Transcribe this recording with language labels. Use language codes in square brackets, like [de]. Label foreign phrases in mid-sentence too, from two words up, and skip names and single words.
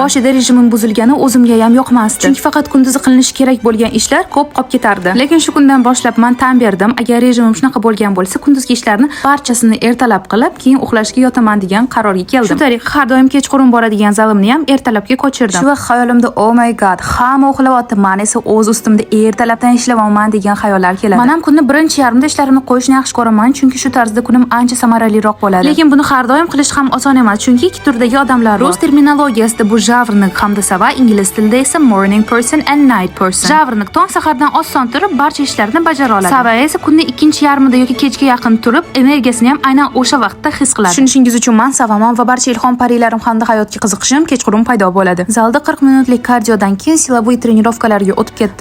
[uz] Boshida rejimim buzilgani o'zimga ham yoqmasdi. Chunki faqat kunduzi qilinishi kerak bo'lgan ishlar ko'p qolib ketardi. Lekin shu kundan boshlab men tan berdim, agar rejimim shunaqa bo'lgan bo'lsa, kunduzgi ishlarni barchasini ertalab qilib, keyin uxlashga yotaman degan qarorga keldim. Shu tariqa har doim kechqurun boradigan zalimni ham ertalabga ko'chirdim. Shu vaqt xayolimda [en] oh my god, [uz] hamma uxlayapti, men esa o'z ustimda ertalabdan ishlayapman degan xayollar keladi. Men ham kunni birinchi yarmida ishlarimni qo'yishni yaxshi ko'raman, chunki shu tarzda kunim ancha samaraliroq bo'ladi. Lekin buni har doim qilish ham oson emas, chunki ikki turdagi odamlar bor. Rus terminologiyasida bu javrnik hamda sava, ingliz tilida esa [en] morning person and night person. [uz] Javrnik tong sahardan osson turib barcha ishlarni bajara oladi. Sava esa kunning ikkinchi yarmida yoki kechga yaqin turib, energiyasini ham aynan o'sha vaqtda his qiladi. Tushunishingiz uchun men savaman va barcha ilhom parilarim hamda hayotga qiziqishim kechqurun paydo bo'ladi. Zalda 40 minutlik kardiodan keyin [ru] силовой тренировкаларга [uz] o'tib ketdim.